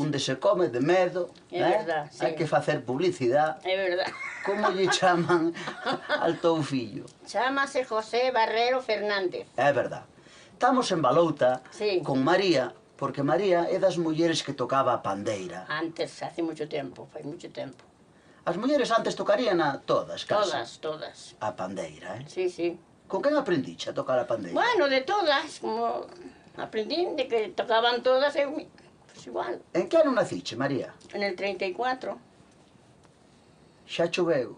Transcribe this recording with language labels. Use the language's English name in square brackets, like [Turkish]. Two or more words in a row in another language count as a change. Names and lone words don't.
[Galician] onde se come de medo. É verdad, sí. Hai que facer publicidade. É verdad. Como lle chaman al teu fillo? Chámase José Barrero Fernández. É verdad. Estamos en Balouta Sí. con María, porque María é das mulleres que tocaba a pandeira. [Spanish] Antes, hace mucho tiempo, fue mucho tiempo. [Galician] As mulleres antes tocarían a todas, casi. Todas. A pandeira, Sí, sí. Con quen aprendiche a tocar a pandeira? [Spanish] Bueno, de todas, como aprendí de que tocaban todas, pues igual. [Galician] En que ano naciche, María? [Spanish] En el 34. [Galician] Xa choveu.